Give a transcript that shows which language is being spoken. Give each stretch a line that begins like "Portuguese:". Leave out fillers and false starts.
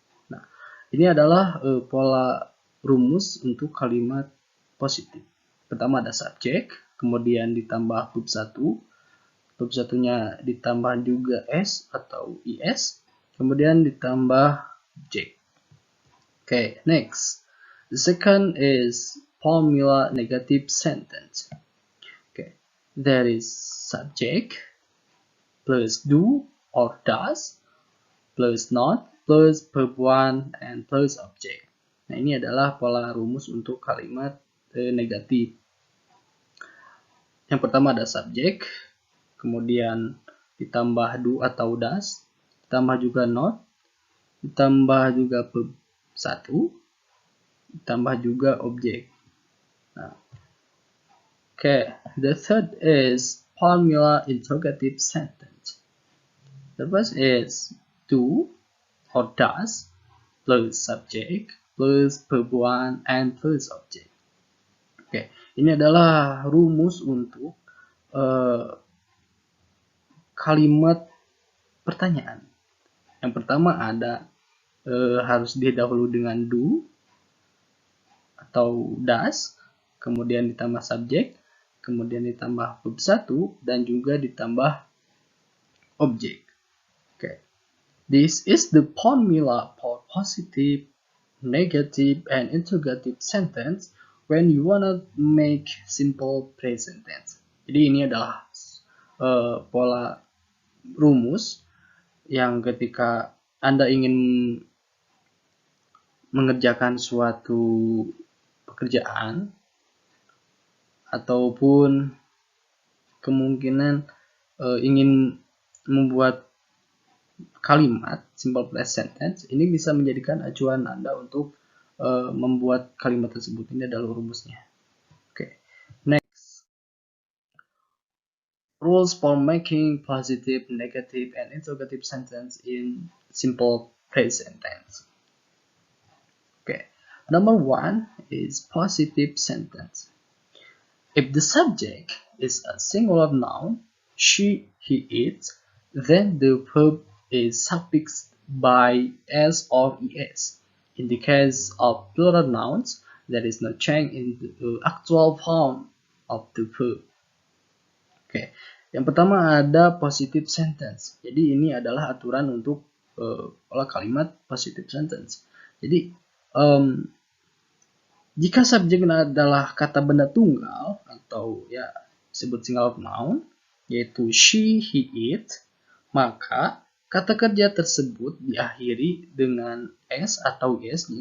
Indonesian: Nah, ini adalah pola rumus untuk kalimat positif. Pertama ada subjek, kemudian ditambah verb 1, verb satunya ditambah juga s atau es, kemudian ditambah object.
English: Okay, next. The second is formula negative sentence. Okay, there is subject plus do or does plus not plus verb 1 and plus object.
Indonesian: Nah, ini adalah pola rumus untuk kalimat negatif. Yang pertama ada subject, kemudian ditambah do atau does, ditambah juga not, ditambah juga verb 1, ditambah juga objek.
English: Nah, okay, the third is formula interrogative sentence. The first is do or does plus subject plus verb 1 and plus object.
Indonesian: Okay, ini adalah rumus untuk kalimat pertanyaan. Yang pertama ada harus didahului dengan do atau does, kemudian ditambah subjek, kemudian ditambah verb 1 dan juga ditambah objek. Okay.
English: This is the formula for positive, negative, and interrogative sentence when you wanna make simple present tense.
Indonesian: Jadi ini adalah pola rumus yang ketika Anda ingin mengerjakan suatu pekerjaan ataupun kemungkinan ingin membuat kalimat simple present tense, ini bisa menjadikan acuan Anda untuk membuat kalimat tersebut. Ini adalah rumusnya. Okay.
English: Next, rules for making positive, negative, and interrogative sentence in simple present tense. Okay. Number 1 is positive sentence. If the subject is a singular noun, she, he, it, then the verb is suffixed by s or es. In the case of plural nouns, there is no change in the actual form of the verb.
Indonesian: Oke, yang pertama ada positive sentence. Jadi ini adalah aturan untuk pola kalimat positive sentence. Jadi jika subjeknya adalah kata benda tunggal atau ya disebut singular noun, yaitu she, he, it, maka kata kerja tersebut diakhiri dengan s atau es.